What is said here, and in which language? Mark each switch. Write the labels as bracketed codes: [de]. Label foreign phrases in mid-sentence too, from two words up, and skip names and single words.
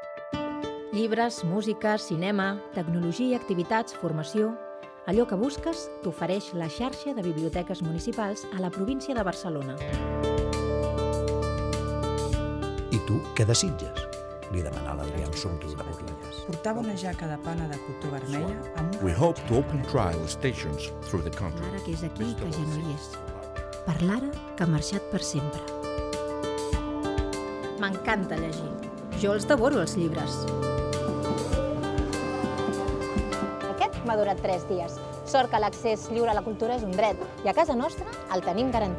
[ca] Llibres, música, cinema, tecnologia, activitats, formació... Allò que busques t'ofereix la xarxa de biblioteques municipals a la província de Barcelona. I tu, què desitges? Li demanà l'Adrià amb somriure burlelles. Portava una jaca de pana de cotó vermella amb un... [en] We hope to open trial stations through the country. [ca] L'ara que és aquí i que ja no hi és. Per l'ara que ha marxat per sempre. M'encanta llegir. Jo els devoro, els llibres. M'ha durat 3 dies. Sort que l'accés lliure a la cultura és un dret i a casa nostra el tenim garantit.